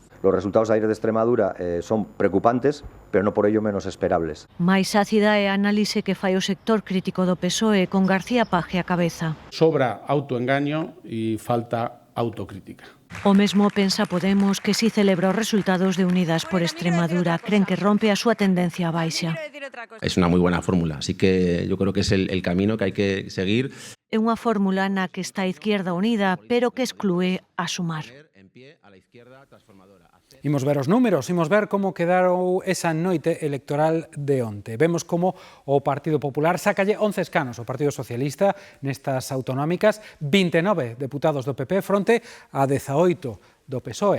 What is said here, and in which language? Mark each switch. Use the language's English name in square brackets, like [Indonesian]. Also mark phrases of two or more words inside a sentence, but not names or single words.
[Spanish] Los resultados de aire de Extremadura son preocupantes, pero no por ello menos esperables. [Galician] Mais ácida é a análise que fai o sector crítico do PSOE con García Paje a cabeza. Sobra autoengaño e falta autocrítica. O mesmo pensa Podemos, que si celebra os resultados de Unidas por Extremadura. Creen que rompe a súa tendencia a baixa. [Spanish] Es una muy buena fórmula, así que yo creo que es el camino que hay que seguir. [Galician] É unha fórmula na que está a Izquierda Unida, pero que exclúe a Sumar. Imos ver os números, imos ver como quedaron esa noite electoral de onte. Vemos como o Partido Popular sácalle 11 escanos ao Partido Socialista nestas autonómicas, 29 deputados do PP fronte a 18 do PSOE.